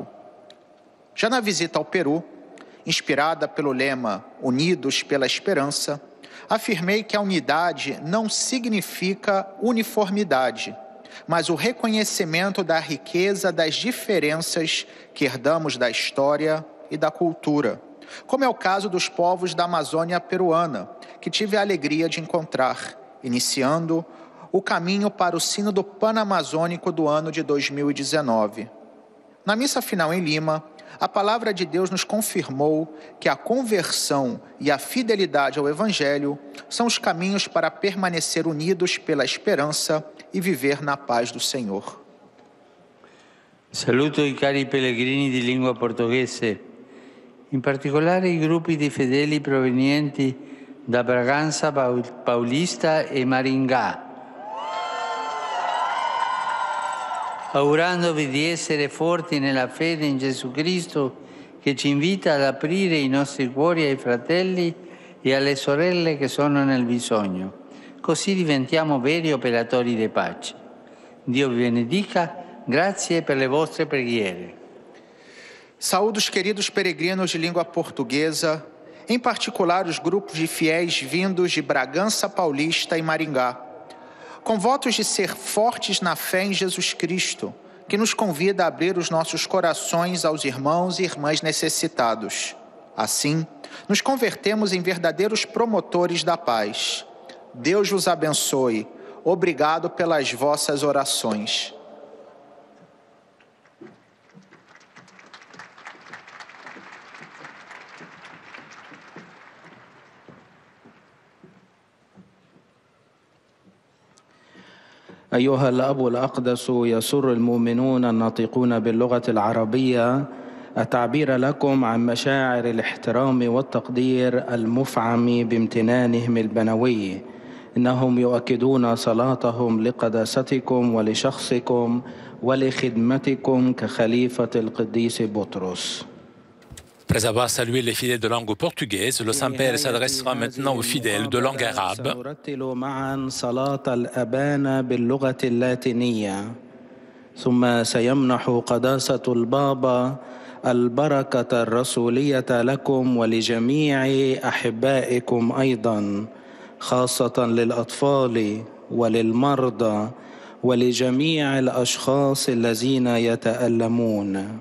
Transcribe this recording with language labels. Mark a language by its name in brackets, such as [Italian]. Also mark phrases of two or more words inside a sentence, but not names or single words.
[Portuguese] Já na visita ao Peru, inspirada pelo lema Unidos pela Esperança, afirmei que a unidade não significa uniformidade, mas o reconhecimento da riqueza das diferenças que herdamos da história e da cultura, como é o caso dos povos da Amazônia peruana, que tive a alegria de encontrar, iniciando o caminho para o Sínodo Panamazônico do ano de 2019. Na missa final em Lima, a palavra de Deus nos confirmou que a conversão e a fidelidade ao Evangelho são os caminhos para permanecer unidos pela esperança e viver na paz do Senhor. [Italian] Saluto i cari pellegrini di lingua portoghese, in particolare i gruppi di fedeli provenienti da Bragança Paulista e Maringá, augurandovi di essere forti nella fede in Gesù Cristo, che ci invita ad aprire i nostri cuori ai fratelli e alle sorelle che sono nel bisogno. Così diventiamo veri operatori di pace. Dio vi benedica, grazie per le vostre preghiere. [Portuguese] Saúdo os queridos peregrinos de língua portuguesa, em particular os grupos de fiéis vindos de Bragança Paulista e Maringá, com votos de ser fortes na fé em Jesus Cristo, que nos convida a abrir os nossos corações aos irmãos e irmãs necessitados. Assim, nos convertemos em verdadeiros promotores da paz. Deus vos abençoe. Obrigado pelas vossas orações. [Arabic] أيها الأب الأقدس، يسر المؤمنون الناطقون باللغة العربية التعبير لكم عن مشاعر الاحترام والتقدير المفعم بامتنانهم البنوي. إنهم يؤكدون صلاتهم لقداستكم ولشخصكم ولخدمتكم كخليفة القديس بطرس. [French] Après avoir salué les fidèles de langue portugaise, le Saint-Père s'adressera maintenant aux fidèles de langue arabe. [Arabic] سنرتل معا صلاة الأبان باللغة اللاتينية، ثم سيمنح قداسة البابا البركة الرسولية لكم ولجميع أحبائكم أيضا، خاصة للأطفال وللمرضى ولجميع الأشخاص الذين يتألمون.